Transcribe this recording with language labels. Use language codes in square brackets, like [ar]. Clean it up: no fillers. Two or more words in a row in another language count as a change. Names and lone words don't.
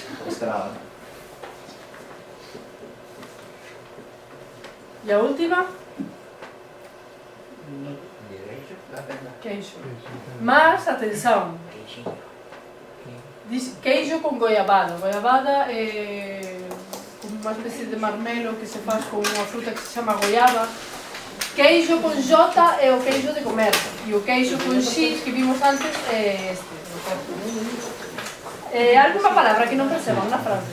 [gl] Estrada. E a última? Queixo. Queixo. Mas, atenção. Diz queijo con goiabada. Goiabada é como unha especie de marmelo que se faz con unha fruta que se chama goiaba, Queixo con J é o queixo de comer. E o queixo con X que vimos antes é este. Alguna palabra que non perceban na frase?